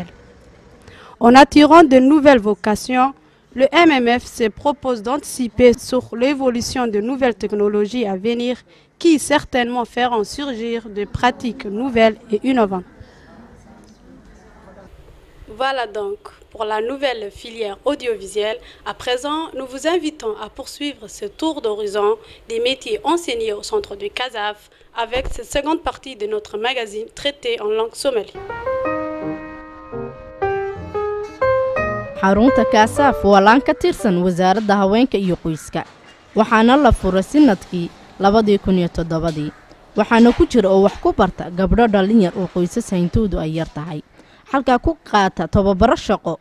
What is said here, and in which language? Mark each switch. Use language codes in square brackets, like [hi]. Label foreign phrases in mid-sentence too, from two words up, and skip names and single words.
[fr] En attirant de nouvelles vocations, le MMF se propose d'anticiper sur l'évolution de nouvelles technologies à venir qui certainement feront surgir de pratiques nouvelles et innovantes. Voilà donc pour la nouvelle filière audiovisuelle. À présent, nous vous invitons à poursuivre ce tour d'horizon des métiers enseignés au centre de Casav avec cette seconde partie de notre magazine traité en langue somali. [so] xarunta Kaasaf waa laan ka tirsan wasaaradda haweenka iyo qoyska waxaana la furay sanadkii 2007 waxaana ku jira oo wax ku barta gabdho dhalinyar oo qoysas hayntoodu ay yar tahay halka ku qaata tababaro shaqo